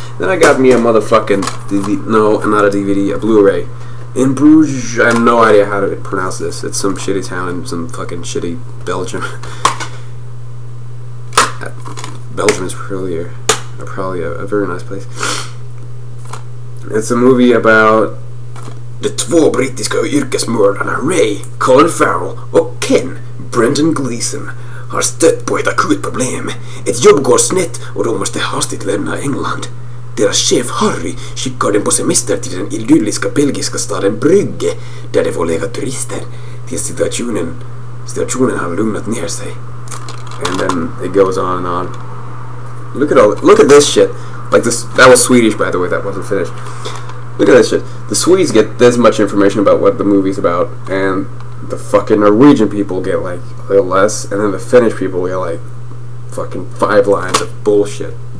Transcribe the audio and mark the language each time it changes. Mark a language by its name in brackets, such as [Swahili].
[English] Then I got me a motherfucking DVD. No, not a DVD, a Blu-ray. In Bruges, I have no idea how to pronounce this. It's some shitty town in some fucking shitty Belgium. Belgium is probably a very nice place. It's a movie about [Swedish] De två brittiska yrkesmördarna Ray, Colin Farrell och Ken, Brendan Gleeson, har stött på ett akut problem. Ett jobb går snett och de måste hastigt lämna England. Deras chef Harry skickar dem på semester till den idylliska belgiska staden Brygge, där de får leka turister tills situationen har lugnat ner sig. [English] And then it goes on and on. Look at this shit. Like this, that was Swedish, by the way. That wasn't finished. Look at this shit. The Swedes get this much information about what the movie's about, and the fucking Norwegian people get like a little less, and then the Finnish people get like fucking 5 lines of bullshit.